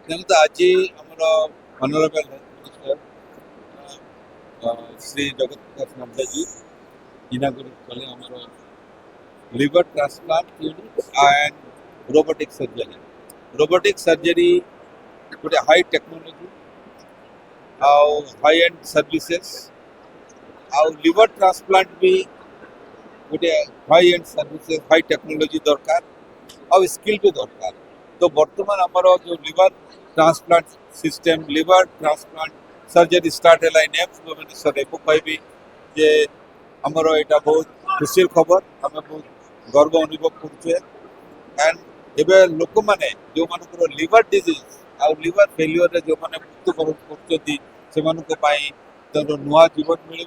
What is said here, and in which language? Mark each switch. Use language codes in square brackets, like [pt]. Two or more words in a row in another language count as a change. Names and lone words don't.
[or] ଦେଖନ୍ତୁ ଆଜି ଆମର [en] honourable minister ଶ୍ରୀ ଜଗତ ପ୍ରକାଶ ନଡ୍ଡାଜୀ ଇନାଗୁରେଟ୍ [or] କଲେ ଆମର [en] liver transplant unit and robotic surgery. Robotic surgery ଗୋଟେ high technology ଆଉ high end services ଆଉ liver transplant [or] ବି ଗୋଟେ [en] high end services high technology [or] ଦରକାର ଆଉ [en] skill [or] ବି ଦରକାର। ତ ବର୍ତ୍ତମାନ ଆମର ଯେଉଁ [en] liver transplant system liver transplant surgery start [or] ହେଲା ଏମ୍ସ ଭୁବନେଶ୍ୱରରେ ମୁଁ କହିବି ଯେ ଆମର ଏଇଟା ବହୁତ ଖୁସିର ଖବର ଆମେ ବହୁତ ଗର୍ବ ଅନୁଭବ କରୁଛେ एंड ଏବେ ଲୋକମାନେ ଯେଉଁମାନଙ୍କର [en] liver disease [or] ଆଉ [en] liver failureରେ [or] ଯେଉଁମାନେ ମୃତ୍ୟୁବରଣ କରୁଛନ୍ତି ସେମାନଙ୍କ ପାଇଁ ତାର ନୂଆ ଜୀବନ ମିଳିବ।